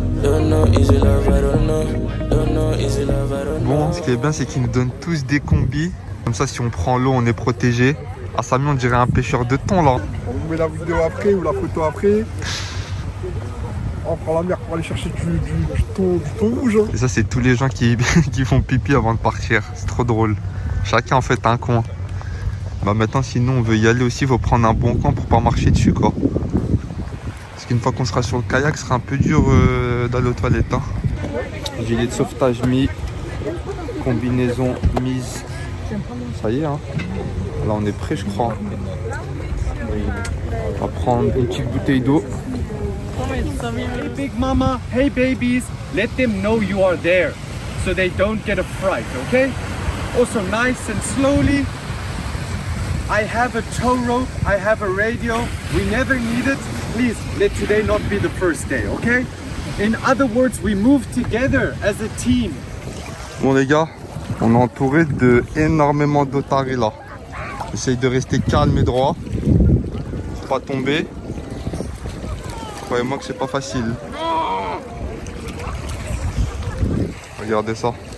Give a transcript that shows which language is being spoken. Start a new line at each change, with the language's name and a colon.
English: Don't know, easy love, I don't know. Don't know, easy love, I don't know.
French: Bon, ce qui est bien, c'est qu'ils nous donnent tous des combis. Comme ça, si on prend l'eau, on est protégé. Ah, Samy, on dirait un pêcheur de thon là. On vous met la vidéo après ou la photo après. On prend la mer pour aller chercher du thon rouge. Hein. Et ça, c'est tous les gens qui font pipi avant de partir. C'est trop drôle. Chacun en fait un coin. Bah maintenant, sinon on veut y aller aussi, il faut prendre un bon coin pour pas marcher dessus quoi. Parce qu'une fois qu'on sera sur le kayak, ce sera un peu dur d'aller aux toilettes. Hein. Gilet de sauvetage mis, combinaison mise. Ça y est, hein. Là on est prêt, je crois. On va prendre une petite bouteille d'eau.
English: Hey big mama, hey babies, let them know you are there so they don't get a fright, okay? Also nice and slowly. I have a tow rope, I have a radio, we never need it. Please, let today not be the first day, okay? In other words, we move together as a team.
French: Bon les gars, on est entouré de énormément d'otaries là. Essaye de rester calme et droit, pour pas tomber. Croyez-moi que c'est pas facile. Regardez ça.